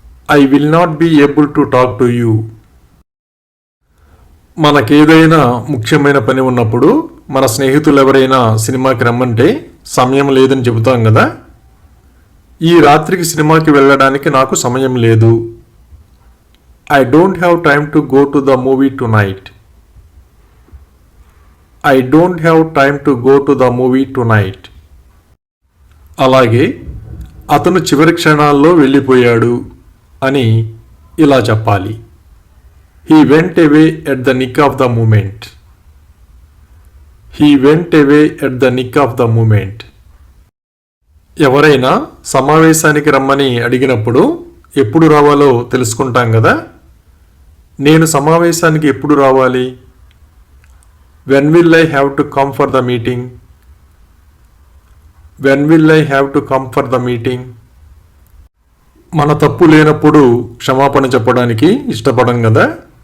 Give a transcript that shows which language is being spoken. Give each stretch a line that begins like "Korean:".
English: I will not be able to talk to you.
Telugu: మనకేదైనా ముఖ్యమైన పని ఉన్నప్పుడు మన స్నేహితులు ఎవరైనా సినిమాకి రమ్మంటే సమయం లేదని చెబుతాం కదా. ఈ రాత్రికి సినిమాకి వెళ్ళడానికి నాకు సమయం లేదు.
English: I don't have time to go to the movie tonight. I don't have time to go to the movie tonight.
Telugu: అలాగే అతను చివరి క్షణాల్లో వెళ్ళిపోయాడు అని ఇలా చెప్పాలి.
English: He went away at the nick of the moment. He went away at the nick of the moment.
Telugu: ఎవరైనా సమావేశానికి రమ్మని అడిగినప్పుడు ఎప్పుడు రావాలో తెలుసుకుంటాం కదా. నేను సమావేశానికి ఎప్పుడు రావాలి?
English: When will I have to come for the meeting. When will I have to come for the meeting.
Telugu: మన తప్పు లేనప్పుడు క్షమాపణ చెప్పడానికి ఇష్టపడం కదా.